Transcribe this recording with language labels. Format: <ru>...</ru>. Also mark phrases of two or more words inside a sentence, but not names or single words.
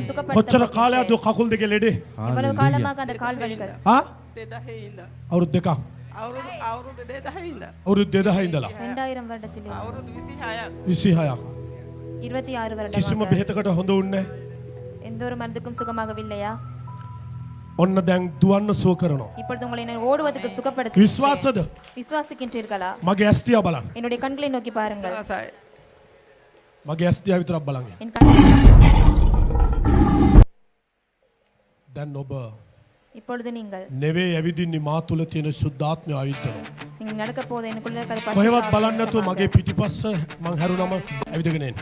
<si>කොච්චර කාලයක්ද කකුල් දෙකේ ලෙඩේ? එවලව කාලමක අද කාල් වලිකල. ආ? 2000 ඉඳලා. අවුරුදු දෙකක්. අවුරුදු 2000 ඉඳලා. අවුරුදු 2000 ඉඳලා.</si> <ta>2000 வருடத்திலே.</ta> <si>අවුරුදු 26ක්. 26ක්.</si> <ta>26 வருடம்.</ta> <si>කිසිම බෙහෙතකට හොඳ උන්නේ නැහැ.</si> <ta>எந்த ஒரு மருந்துக்கும் சுகமாகவில்லையா?</ta> <si>ඔන්න දැන් දුවන්න සුව කරනවා.</si> <ta>இப்பொழுது உங்களை நான் ஓடுவதற்கு சுகப்படுத்த</ta> <si>විශ්වාසද?</si> <ta>விசுவாசிக்கின்றீர்களா?</ta> <si>මගේ ඇස් තියා බලන්න.</si> <ta>என்னுடைய கண்களை நோக்கி பாருங்கள்.</ta> <si>මගේ ඇස් තියා විතරක් බලන්න.</si> <ta>என் கண்</ta> <si>දැන් ඔබ</si> <ta>இப்பொழுது நீங்கள்</ta> <si>නෙවේ ඇවිදින්නේ මා තුල තියෙන සුද්ධාත්මය ආයුධන.</si> <ta>நீங்கள் நடக்க போது எனக்குள்ள இருக்கிற</ta> <si>කොහෙවත් බලන්න නැතුව මගේ පිටිපස්ස මං හැරුණම ඇවිදගෙන එන්න.</si>